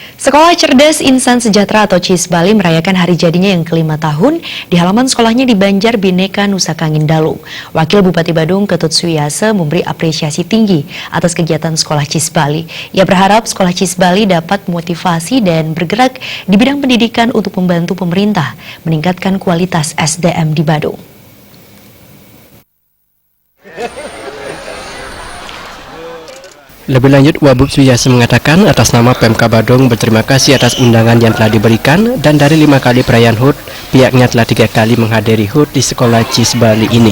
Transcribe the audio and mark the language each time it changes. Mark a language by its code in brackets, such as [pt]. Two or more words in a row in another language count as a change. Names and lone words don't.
[id] Sekolah Cerdas Insan Sejahtera atau CIS Bali merayakan hari jadinya yang ke-5 tahun di halaman sekolahnya di Banjar Bhinneka, Nusa Kangin Dalung. Wakil Bupati Badung Ketut Suyase memberi apresiasi tinggi atas kegiatan sekolah CIS Bali. Ia berharap sekolah CIS Bali dapat memotivasi dan bergerak di bidang pendidikan untuk membantu pemerintah meningkatkan kualitas SDM di Badung. Lebih lanjut, Wabub Suyase mengatakan atas nama Pemka Badung berterima kasih atas undangan yang telah diberikan, dan dari 5 kali perayaan HUT, pihaknya telah 3 kali menghadiri HUT di sekolah CIS Bali ini.